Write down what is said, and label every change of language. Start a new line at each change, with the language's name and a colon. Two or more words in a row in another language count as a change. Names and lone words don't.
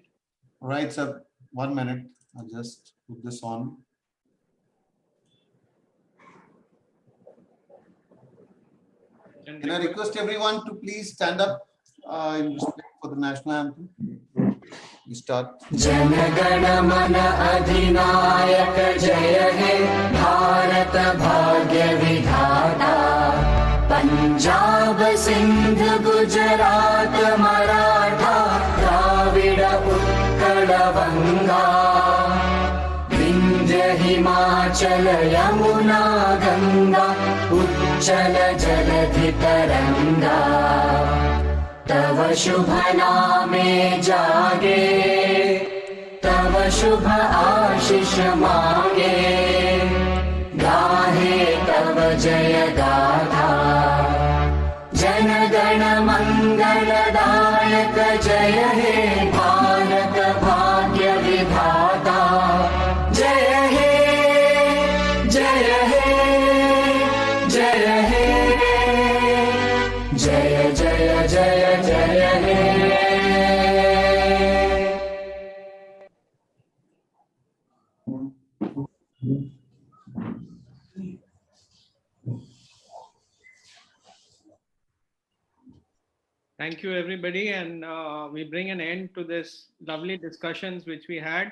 English: Right, sir. 1 minute. I'll just put this on. Can I request everyone to please stand up in respect for the national anthem? We start.
Bangla: জনগণ মন অধিনায়ক জয় হে ভারত ভাগ্য বিধাতা পাঞ্জাব সিন্ধ গুজরাট মারাঠা দ্রাবিড় উৎকল বঙ্গ বিন্ধ্য হিমাচল যমুনা গঙ্গা উচ্ছল জলধি তরঙ্গ তব শুভ নামে জাগে তব শুভ আশিস মাগে গাহে তব জয় গাথা জন গণ মঙ্গলদায়ক জয় হে ভারত ভাগ্য বিধাতা জয় হে জয় হে জয় হে জয় জয় জয় জয় হে
English: Thank you, everybody. And we bring an end to this lovely discussions which we had.